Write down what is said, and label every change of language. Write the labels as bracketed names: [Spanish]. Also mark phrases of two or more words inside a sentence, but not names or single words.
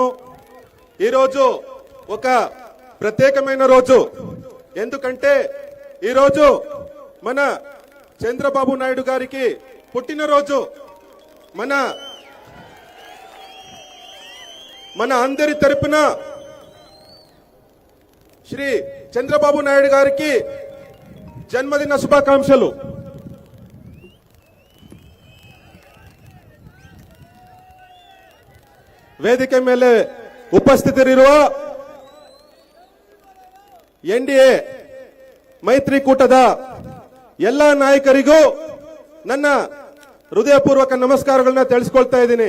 [Telugu] ఈ రోజు ఒక ప్రత్యేకమైన రోజు, ఎందుకంటే ఈ రోజు మన చంద్రబాబు నాయుడు గారికి పుట్టినరోజు। మన అందరి తరపున శ్రీ చంద్రబాబు నాయుడు గారికి జన్మదిన శుభాకాంక్షలు। [Kannada] ವೇದಿಕೆ ಮೇಲೆ ಉಪಸ್ಥಿತರಿರುವ ಎನ್ಡಿಎ ಮೈತ್ರಿಕೂಟದ ಎಲ್ಲ ನಾಯಕರಿಗೂ ನನ್ನ ಹೃದಯಪೂರ್ವಕ ನಮಸ್ಕಾರಗಳನ್ನ ತಿಳಿಸಿಕೊಳ್ತಾ ಇದ್ದೀನಿ।